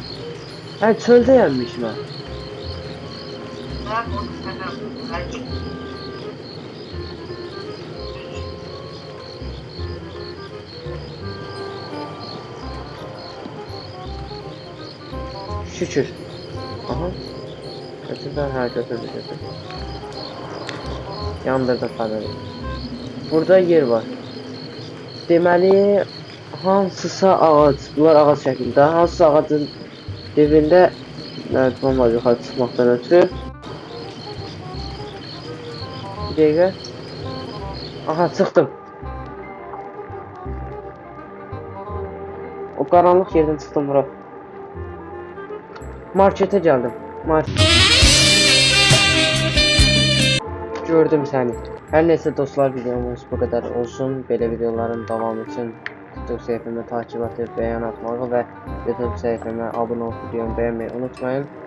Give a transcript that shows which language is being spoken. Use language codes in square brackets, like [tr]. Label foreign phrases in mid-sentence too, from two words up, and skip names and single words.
[tr] Ha çöldeymişim ha. Şükür. Aha. [az] Götürdüm, ha götürdüm. Yandırdım paneli. Burada yer var. Deməli hansısa ağac, bunlar ağac şəklində, hansısa ağacın dibində nərdivan var yuxarı çıxmaqdan ötürü. Bir dəqiqə. Aha çıxdım. O qaranlıq yerdən çıxdım bura. [tr] Markete geldim. Gördüm seni. Her neyse dostlar, videomuz bu kadar olsun. Böyle videoların devamı için YouTube sayfamı takip edip beğen atmayı ve YouTube sayfama abone olup videomu beğenmeyi unutmayın.